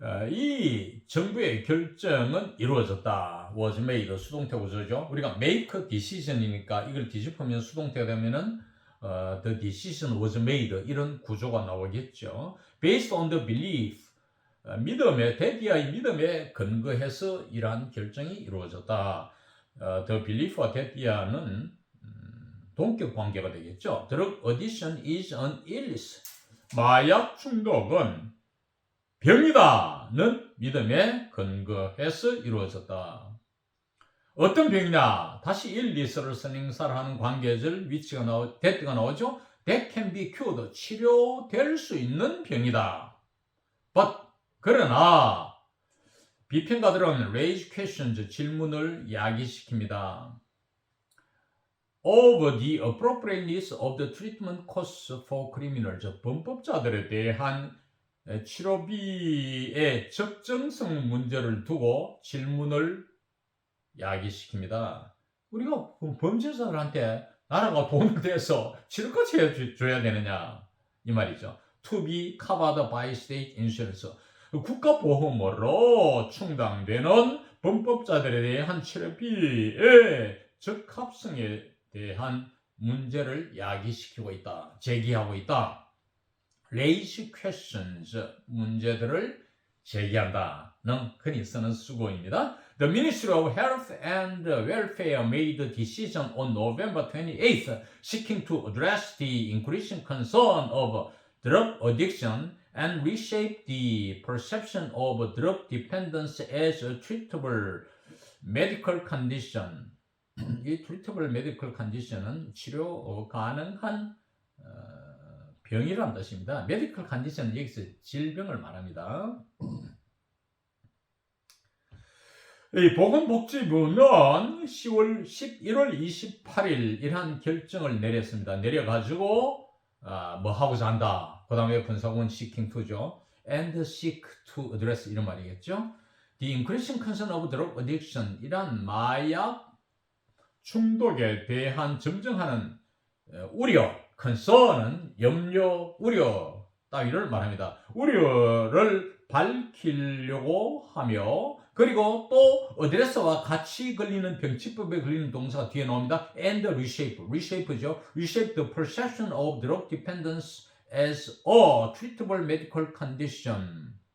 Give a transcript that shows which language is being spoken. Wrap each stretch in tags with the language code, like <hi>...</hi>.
<ko>이 정부의 결정은 이루어졌다.</ko> <en>was made,</en> <ko>수동태 구조죠. 우리가</ko> <en>make decision</en> <ko>이니까 이걸 뒤집으면 수동태가 되면은</ko> <en>the decision was made</en> <ko>이런 구조가 나오겠죠.</ko> <en>Based on the belief</en> <ko>믿음에 데디아의 믿음에 근거해서 이러한 결정이 이루어졌다. The belief와 데디아는 동격 관계가 되겠죠.</ko> <en>Drug addiction is an illness.</en> <ko>마약 중독은 병이다는 믿음에 근거해서 이루어졌다. 어떤 병이냐? 다시 일리스를 선행사를 관계절 위치가 that가 나오죠.</ko> <en>That can be cured.</en> <ko>치료될 수 있는 병이다.</ko> <en>But</en> <ko>그러나 비평가들은</ko> <en>raise questions</en> <ko>질문을 야기시킵니다.</ko> <en>Over the appropriateness of the treatment costs for criminals.</en> <ko>범법자들에 대한 치료비의 적정성 문제를 두고 질문을 야기시킵니다. 우리가 범죄자들한테 나라가 돈을 대서 치료까지 해줘야 되느냐 이 말이죠.</ko> <en>To be covered by state insurance.</en> <ko>국가보험으로 충당되는 범법자들에 대한 치료비의 적합성에 대한 문제를 야기시키고 있다. 제기하고 있다.</ko> <en>Raise questions.</en> <ko>문제들을 제기한다는 흔히 쓰는 수고입니다.</ko> <en>The Ministry of Health and Welfare made a decision on November 28th seeking to address the increasing concern of drug addiction and reshape the perception of drug dependence as a treatable medical condition.</en> <ko>이</ko> <en>treatable medical condition</en> <ko>은 치료 가능한 병이라는 뜻입니다.</ko> <en>medical condition</en> <ko>은 여기서 질병을 말합니다. 이 보건복지부는 11월 28일 이러한 결정을 내렸습니다. 내려가지고 뭐 하고자 한다. 그 다음에 분사구문</ko> <en>seeking to</en> <ko>죠.</ko> <en>and seek to address</en> <ko>이런 말이겠죠.</ko> <en>The increasing concern of drug addiction</en> <ko>이란 마약 중독에 대한 점증하는 우려, concern은 염려, 우려 따위를 말합니다. 우려를 밝히려고 하며 그리고 또 어드레스와 같이 걸리는 병치법에 걸리는 동사가 뒤에 나옵니다.</ko> <en>and reshape죠. reshape the perception of drug dependence as a treatable medical condition.</en>